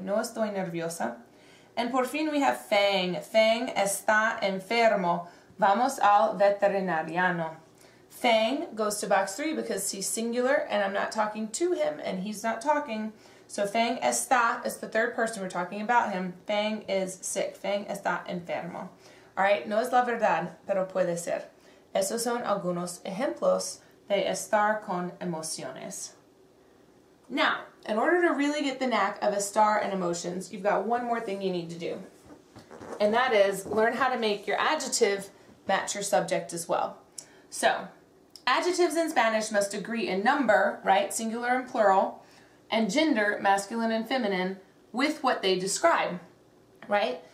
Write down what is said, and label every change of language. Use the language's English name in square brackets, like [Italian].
[Spanish] No estoy nerviosa. And por fin [English] we have Feng. [Spanish] Feng está enfermo. Vamos al veterinariano. [English] Feng goes to box 3 because he's singular and I'm not talking to him and he's not talking. So Feng está is the third person, we're talking about him. Feng is sick. [Spanish] Feng está enfermo. Alright, no es la verdad, pero puede ser. Esos son algunos ejemplos de estar con emociones. [English] Now, in order to really get the knack of estar and emotions, you've got one more thing you need to do. And that is learn how to make your adjective match your subject as well. So, adjectives in Spanish must agree in number, right, singular and plural, and gender, masculine and feminine, with what they describe, right?